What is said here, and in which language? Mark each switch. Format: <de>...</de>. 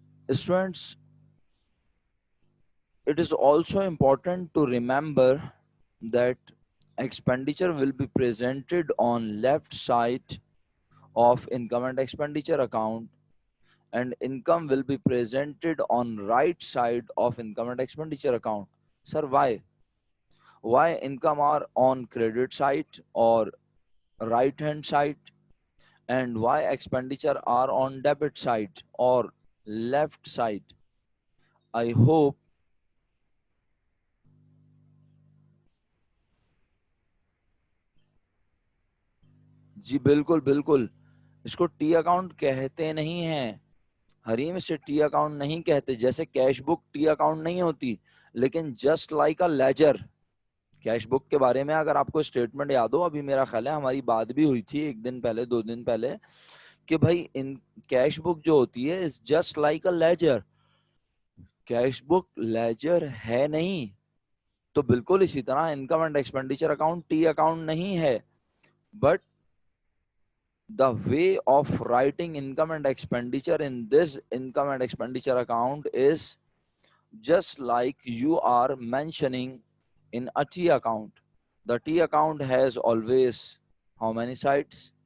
<en>Students, it is also important to remember that expenditure will be presented on left side of income and expenditure account, and income will be presented on right side of income and expenditure account. Sir, why income are on credit side or right hand side, and why expenditure are on debit side or left side? I hope</en> <ur>جی بالکل بالکل، اس کو T account کہتے نہیں ہیں حریم، اسے T account نہیں کہتے. جیسے کیش بک ٹی اکاؤنٹ نہیں ہوتی، لیکن</ur> <en>Just like a ledger.</en> <ur>Cash book کے بارے میں اگر آپ کو اسٹیٹمنٹ یاد ہو، ابھی میرا خیال ہے ہماری بات بھی ہوئی تھی ایک دن پہلے 2 دن پہلے، کہ بھائی ان کیش بک جو ہوتی ہے</ur> <en>Is just like a ledger.</en> <ur>Cash book ledger ہے نہیں، تو بالکل اسی طرح income and expenditure account T account نہیں ہے.</ur> <en>But the way of writing income and expenditure in this income and expenditure account is just like you are mentioning in a T account. The T account has always how many sides?</en>